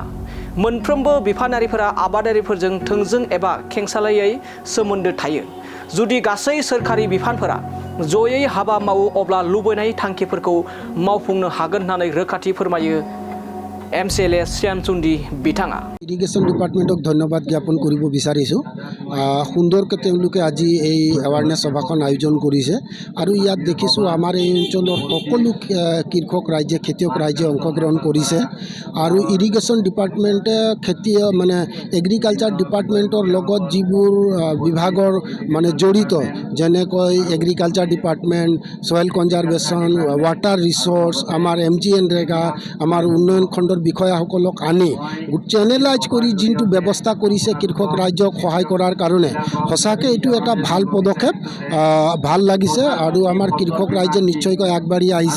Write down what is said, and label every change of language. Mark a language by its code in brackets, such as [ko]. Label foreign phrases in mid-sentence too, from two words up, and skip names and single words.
[brx] मोनफ्रोमबो बिफानारिफोरा आबादारिफोरजों थोंजों एबा खेंसालियायै सोमोन्दो थायो। जुदि गासै सोरखारि बिफानफोरा जयै हाबा मावो अब्ला लुबैनाय थांखिफोरखौ मावफुंनो हागोन होननानै रोखाथि फोरमायो MCLA श्याम सुन्दि बिथाङा। [en] irrigation department-ok [as] ধন্যবাদ জ্ঞাপন কৰিব বিচাৰিছোঁ। সুন্দৰকৈ তেওঁলোকে আজি এই এৱাৰনেছ সভাখন আয়োজন কৰিছে আৰু ইয়াত দেখিছোঁ আমাৰ এই অঞ্চলৰ সকলো কৃষক ৰাইজে খেতিয়ক ৰাইজে অংশগ্ৰহণ কৰিছে আৰু [en] irrigation department-e agriculture department-or [as] লগত যিবোৰ বিভাগৰ জড়িত, যেনেকৈ [en] agriculture department, soil conservation, water resource, [as] আমাৰ MGNREGA, আমাৰ উন্নয়ন খণ্ডৰ বিষয়াসকলক আনি চেনেলাইজ কৰি যিটো ব্যৱস্থা কৰিছে কৃষক ৰাইজক সহায় কৰাৰ কাৰণে, সঁচাকৈ এইটো এটা ভাল পদক্ষেপ, ভাল লাগিছে আৰু আমাৰ কৃষক ৰাইজে নিশ্চয়কৈ আগবাঢ়ি আহিছে।